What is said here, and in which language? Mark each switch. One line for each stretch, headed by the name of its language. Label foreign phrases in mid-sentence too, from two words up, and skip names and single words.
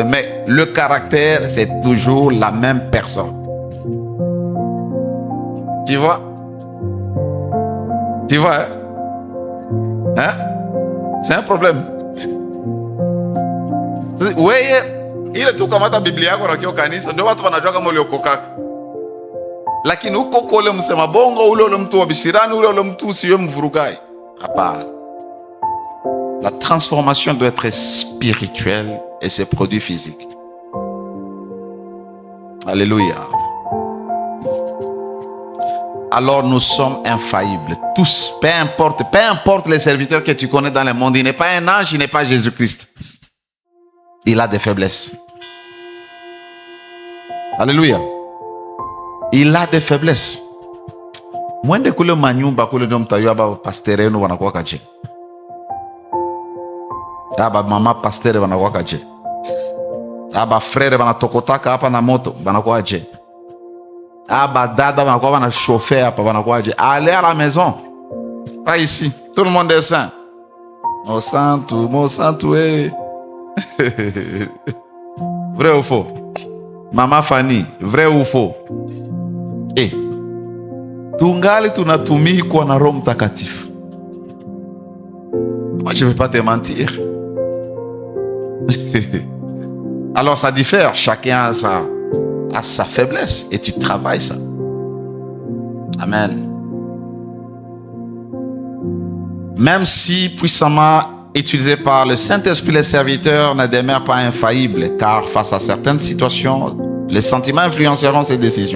French: Mais le caractère, c'est toujours la même personne. Tu vois? Tu vois, hein? C'est un problème. Oui, il est tout comme ta Bible, on a
Swahili: kanisa, ndio watu wanajua kama uliokoka. Lakini uko kole msema bongo, ule mtu wa bisirani, ule mtu usiwe mvurugai. Hapana.
French: La transformation doit être spirituelle et ses produits physiques. Alléluia. Alors nous sommes infaillibles, tous, peu importe les serviteurs que tu connais dans le monde, il n'est pas un ange, il n'est pas Jésus-Christ. Il a des faiblesses. Alléluia. Il a des faiblesses.
Swahili: Mwende kule manyumba kule ndio mtajua baba pasteur wenu wanakuwa kaje. Aba mama pasteur wanakuwa kaje. Aba frère wanatokotaka hapa na moto wanakuwa kaje. Aba dada wanakuwa wana chauffeur hapa wanakuwa kaje.
French: Allez à la maison. Pas ici. Tout le monde est saint. Mon santo, Vrai ou faux? Mama Fanny, vrai ou faux?
Swahili: Tungali tunatumikwa na Roho Mtakatifu.
French: Moi, je ne vais pas te mentir. Alors, ça diffère. Chacun a sa faiblesse et tu travailles ça. Amen. Même si puissamment utilisé par le Saint-Esprit, les serviteurs ne demeurent pas infaillibles, car face à certaines situations, les sentiments influenceront ses décisions.